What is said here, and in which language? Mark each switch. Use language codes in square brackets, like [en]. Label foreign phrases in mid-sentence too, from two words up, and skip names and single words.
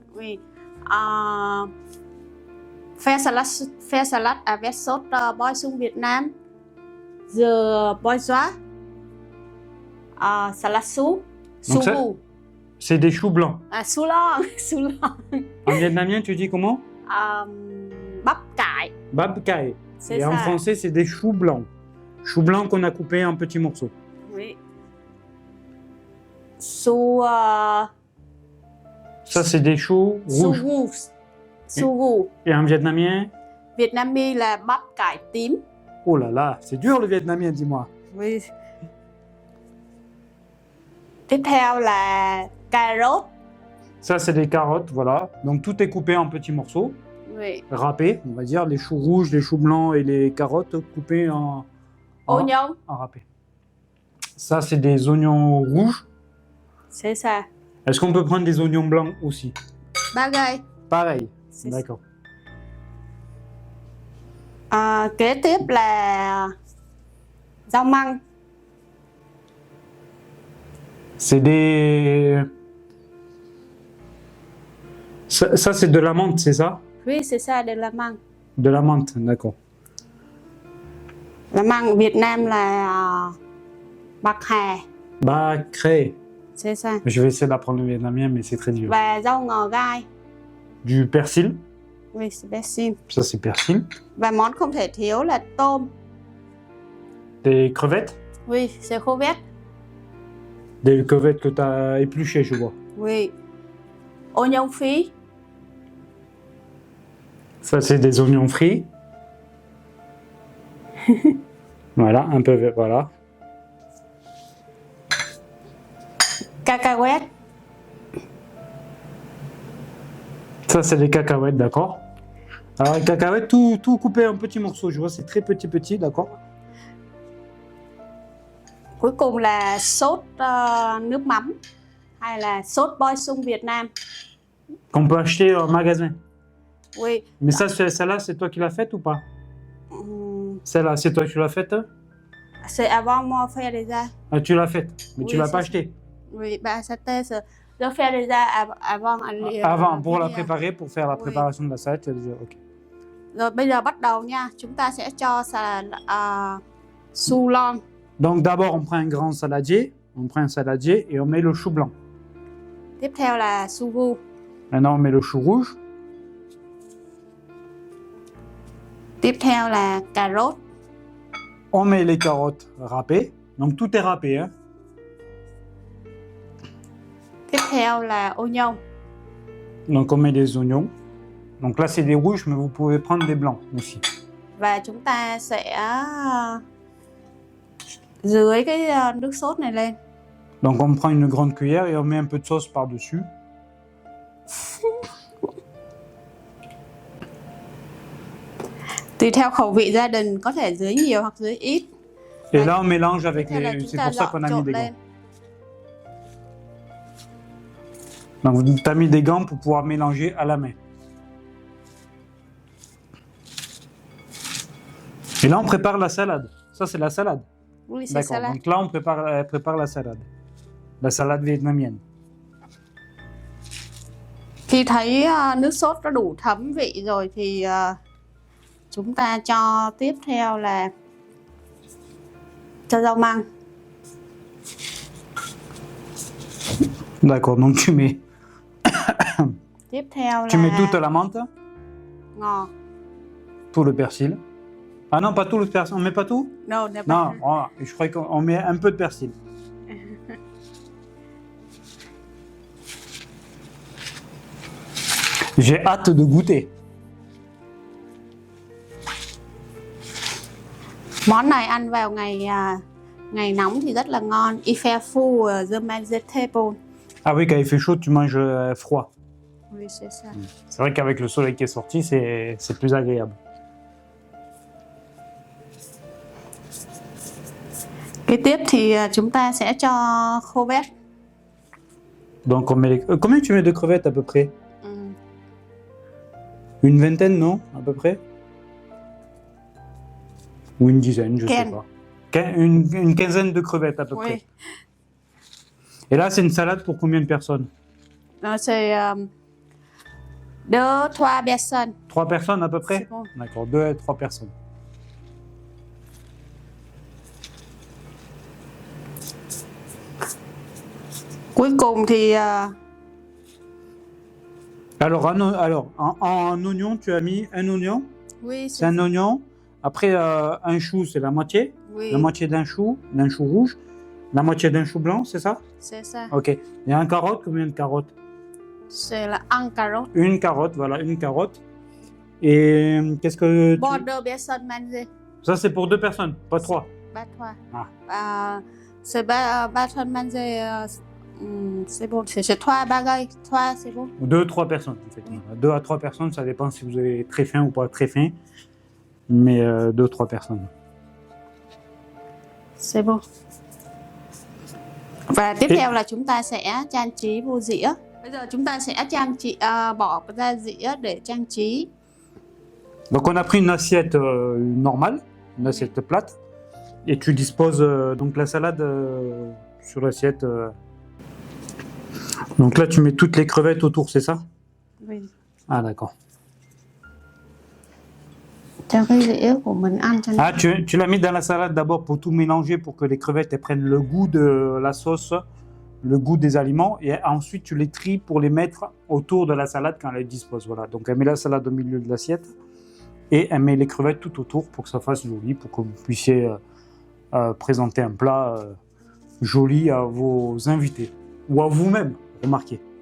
[fr] Oui. Faire salade avec sauce poisson Việt Nam. Je bois salade chou. Donc c'est des choux blancs. Chou long. En vietnamien, tu dis comment? [vi] Bắp cải. Bab cải. [fr] C'est Et ça. en français, c'est des choux blancs. Choux blancs qu'on a coupés en petits morceaux. Oui. Chou Ça, c'est des choux rouges. Chou rouge. Et en vietnamien? [vi] Vietnamien là bắp cải tím. [fr] Oh là là, c'est dur le vietnamien, dis-moi. Oui. [vi] Tiếp theo là cà rốt. [fr] Ça, c'est des carottes, voilà. Donc tout est coupé en petits morceaux, Oui. râpés, on va dire. Les choux rouges, les choux blancs et les carottes coupées en Oignon. râpés. Ça, c'est des oignons rouges. C'est ça. Est-ce qu'on peut prendre des oignons blancs aussi? Bagay. Pareil, C'est d'accord. [vi] Kế tiếp là rau măng. [fr] C'est des... Ça c'est de la menthe, c'est ça? Oui, c'est ça, de la măng. De la menthe, d'accord. [vi] La măng Việt Nam là bạc hà. Bacré. [fr] C'est ça. Je vais essayer d'apprendre le vietnamien, mais c'est très dur. [vi] Và rau ngò gai. [fr] Du persil. Oui, c'est persil. Ça, c'est persil. [vi] Và món không thể thiếu là tôm. [fr] Des crevettes. Oui, c'est crevettes. Des crevettes que tu as épluchées, je vois. Oui. Oignon phi. Ça, c'est des oignons frits. Voilà, un peu, voilà. Cacahuètes. Ça, c'est des cacahuètes, d'accord. Alors, les cacahuètes, tout coupé en petits morceaux. Je vois, c'est très petit, d'accord. [vi] Cuối cùng là sốt nước mắm hay là sốt boi sung Việt Nam. [fr] Qu'on peut acheter en magasin. Oui. Mais ça, celle-là, c'est toi qui l'as faite ou pas? Celle-là, c'est toi qui l'as faite? C'est avant moi faire déjà. Ah, tu l'as faite, mais Oui, tu l'as c'est pas ça. achetée. Oui, bah c'était je fais déjà avant. Avant, pour la préparer, pour faire la préparation de la salade, tu as déjà... Ok. [vi] Rồi bây giờ bắt đầu nha. Chúng ta sẽ cho [fr] chou long. Donc d'abord, on prend un grand saladier, et on met le chou blanc. [vi] Tiếp theo là [fr] chou rouge. Maintenant, on met le chou rouge. [vi] Tiếp theo là cà rốt. [fr] On met les carottes râpées. Donc tout est râpé, hein. [vi] Tiếp theo là oignon. [fr] Donc on met des oignons. Donc là, c'est des rouges, mais vous pouvez prendre des blancs aussi. [vi] Và chúng ta sẽ rưới cái nước sốt này lên. [fr] Donc on prend une grande cuillère et on met un peu de sauce par-dessus. [vi] Tùy theo khẩu vị gia đình có thể dưới nhiều hoặc dưới ít. [fr] Et là, on mélange avec [vi] Thế là [fr] les... [vi] chúng [fr] C'est [vi] ta [fr] pour ça qu'on a mis [vi] trộn [fr] des [vi] lên. [fr] gants. Donc tu as mis des gants pour pouvoir mélanger à la main. Et là, on prépare la salade. Ça, c'est la salade. Oui, c'est D'accord. salade. Donc là, on prépare la salade. la salade vietnamienne. [vi] Khi thấy nước sốt nó đủ thấm vị rồi thì chúng ta cho tiếp theo là cho rau măng. [fr] D'accord, donc tu mets, [vi] Tiếp theo [fr] tu mets [vi] là [fr] toute la menthe, [vi] ngò. [fr] tout le persil. Ah non, pas tout le persil, on met pas tout? [en] No, never. [fr] Non, voilà, je croyais qu'on met un peu de persil. J'ai hâte de goûter. [vi] Món này ăn vào ngày nóng thì rất là ngon. [fr] Il fait fou [en] the vegetable. [fr] Ah oui, quand il fait chaud, tu manges froid. Oui, c'est ça. C'est vrai qu'avec le soleil qui est sorti, c'est plus agréable. [vi] Kế tiếp thì chúng ta sẽ cho khô vét. [fr] Donc on met les... combien tu mets de crevettes à peu près? [vi] Ừ. [fr] Une vingtaine, non? À peu près? Ou une dizaine, je sais Quinze. pas. Une quinzaine de crevettes à peu près. Oui. Et là, c'est une salade pour combien de personnes? C'est deux, trois personnes. 3 personnes à peu près? C'est bon. D'accord, 2 à 3 personnes. [vi] Cuối cùng thì [fr] Alors, en oignon, tu as mis un oignon? oui, C'est un oignon. Après, un chou, c'est la moitié. oui, La moitié d'un chou rouge. La moitié d'un chou blanc, c'est ça? c'est ça. Ok. Et un carotte, combien de carottes? [vi] C'est là ăn cà rốt. [fr] Une carotte, voilà, une carotte. Et qu'est-ce que... Bon, deux personnes manger. Ça, c'est pour 2 personnes, pas 3. Ba trois. Ah. C'est ba personnes manger. C'est bon. C'est trois bagailles. Trois, c'est bon. 2 3 personnes, effectivement. 2 à 3 personnes, ça dépend si vous avez très faim ou pas très faim. Mais 2 3 personnes. C'est bon. [vi] Và tiếp theo là chúng ta sẽ trang trí vô dĩa. Bây giờ chúng ta sẽ trang trí bỏ ra dĩa để trang trí. [fr] Donc on a pris une assiette normale, une assiette plate, et tu disposes donc la salade sur l'assiette. Donc là tu mets toutes les crevettes autour, c'est ça? Oui. Ah d'accord. [vi] Cho cái dĩa của mình ăn cho nó. [fr] Ah tu l'as mis dans la salade d'abord pour tout mélanger, pour que les crevettes elles prennent le goût de la sauce, le goût des aliments, et ensuite tu les tries pour les mettre autour de la salade quand elle dispose. Voilà, donc elle met la salade au milieu de l'assiette et elle met les crevettes tout autour pour que ça fasse joli, pour que vous puissiez présenter un plat joli à vos invités ou à vous-même, remarquez.